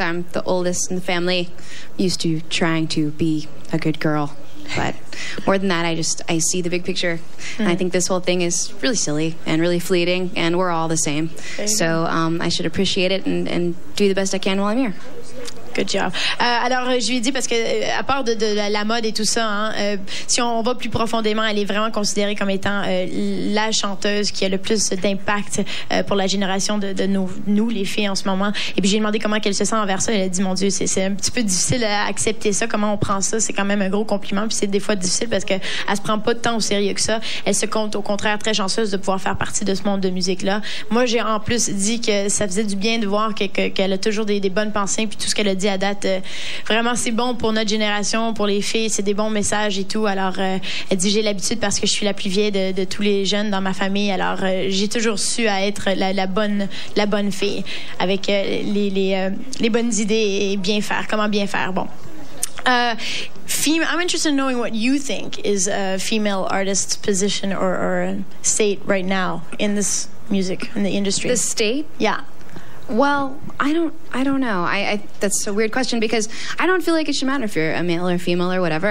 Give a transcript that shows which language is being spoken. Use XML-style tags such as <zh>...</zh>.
<en>I'm the oldest in the family. Used to trying to be a good girl. But more than that, I see the big picture. And I think this whole thing is really silly and really fleeting, and we're all the same. So I should appreciate it and do the best I can while I'm here. Good job.</en> <fr>Alors, je lui ai dit, parce que à part de la mode et tout ça, hein, si on va plus profondément, elle est vraiment considérée comme étant la chanteuse qui a le plus d'impact pour la génération de nous, les filles, en ce moment. Et puis, j'ai demandé comment elle se sent envers ça. Elle a dit, mon Dieu, c'est un petit peu difficile à accepter ça. Comment on prend ça? C'est quand même un gros compliment. Puis, c'est des fois difficile parce qu'elle se prend pas tant au sérieux que ça. Elle se compte, au contraire, très chanceuse de pouvoir faire partie de ce monde de musique-là. Moi, j'ai en plus dit que ça faisait du bien de voir qu'elle a toujours des bonnes pensées. Puis, tout ce qu'elle a dit à date, vraiment, c'est bon pour notre génération, pour les filles, c'est des bons messages et tout. Alors, elle dit, j'ai l'habitude parce que je suis la plus vieille de tous les jeunes dans ma famille. Alors, j'ai toujours su à être la bonne fille, avec les bonnes idées et comment bien faire. Bon.</fr> <en>I'm interested in knowing what you think is a female artist's position or state right now in this music, in the industry. The state? Yeah. Well, I don't know. That's a weird question, because I don't feel like it should matter if you're a male or female or whatever.</en>